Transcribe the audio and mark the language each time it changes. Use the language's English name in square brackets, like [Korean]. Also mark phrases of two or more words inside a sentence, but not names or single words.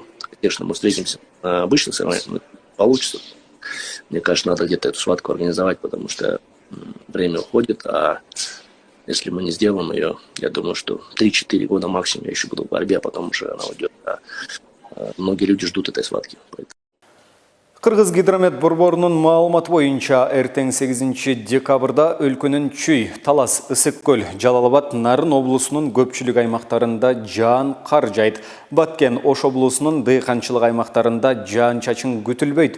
[Russian] Конечно, мы встретимся на обычных соревнованиях, получится. Мне кажется, надо где-то эту схватку организовать, потому что время уходит, а если мы не сделаем ее, я думаю, что 3-4 года максимум я еще буду в борьбе, а потом уже она уйдет. Многие люди ждут этой схватки. [Kyrgyz] Кыргыз гидромет борборунун маалыматы боюнча эртең 8 декабрда өлкөнүн Чүй, Талас, Ысык көл, Жалал-Абад, Нарын облусунун көпчүлүк аймактарында жаан кар жайт. Баткен, Ош облусунун дыйканчылык аймактарында жаан чачын күтүлбөйт.